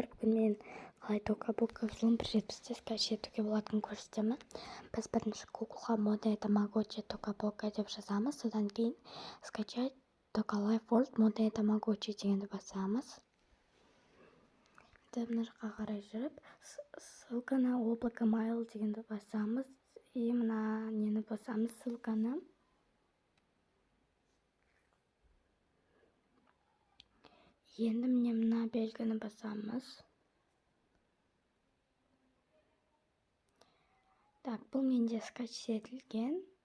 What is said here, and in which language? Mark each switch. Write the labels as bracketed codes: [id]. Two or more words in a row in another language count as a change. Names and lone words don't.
[kk] Бүгін мен қалай Tokabook взлом 1.7-те скачать етуге болатынын көрсетемін. Біз бірінші Google-ға модный Tamagotchi Tokabook деп жазамыз. Содан кейін скачать Toka Life World модный Tamagotchi дегенді басамыз. Мына жаққа қарай жүріп, [ru] ссылка на облако mail [kk] дегенді басамыз. И мына нені басамыз, ссылканы. Енді мына белгіні басамыз. Так, бұл менде скачать етілген.